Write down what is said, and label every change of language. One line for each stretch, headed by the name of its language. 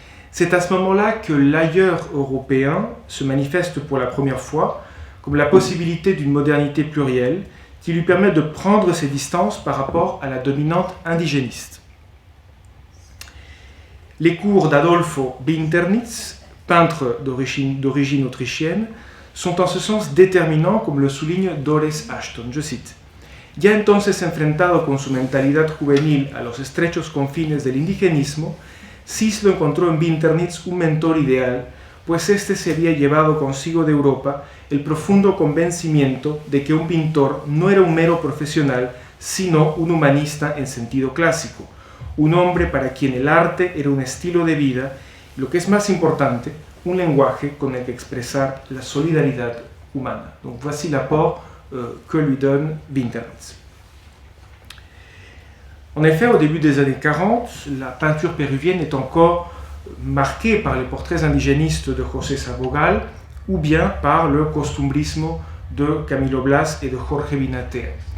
French: C'est à ce moment-là que l'ailleurs européen se manifeste pour la première fois comme la possibilité d'une modernité plurielle qui lui permet de prendre ses distances par rapport à la dominante indigéniste. Les cours d'Adolfo Binternitz, peintre d'origine autrichienne, sont en ce sens déterminants, comme le souligne Doris Ashton. Je cite:
Spanish: Ya entonces enfrentado con su mentalidad juvenil a los estrechos confines del indigenismo, Cislo encontró en Binternitz un mentor ideal, pues este se había llevado consigo de Europa el profundo convencimiento de que un pintor no era un mero profesional, sino un humanista en sentido clásico, un hombre para quien el arte era un estilo de vida, y lo que es más importante, un lenguaje con el que expresar la solidaridad humana.
French: Donc voici l'apport que lui donne Binternitz. En effet, au début des années 40, la peinture péruvienne est encore marquée par les portraits indigénistes de José Sabogal ou bien par le costumbrismo de Camilo Blas et de Jorge Binatea.